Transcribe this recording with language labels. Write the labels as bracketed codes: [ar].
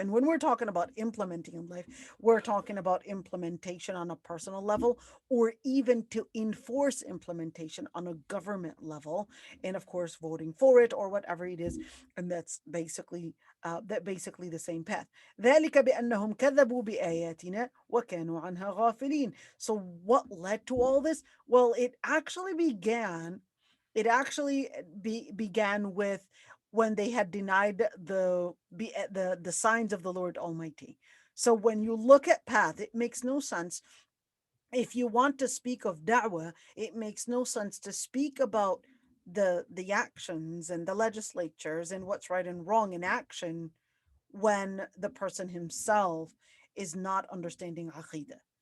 [en] And when we're talking about implementing in life, we're talking about implementation on a personal level, or even to enforce implementation on a government level, and of course voting for it or whatever it is. And that's basically the same path. [ar] ذلك بأنهم كذبوا بآياتنا وكانوا عنها غافلين. [en] So what led to all this? Well, it actually began with when they had denied the signs of the Lord Almighty. So when you look at path, it makes no sense. If you want to speak of da'wah, it makes no sense to speak about the actions and the legislatures and what's right and wrong in action when the person himself is not understanding aqidah.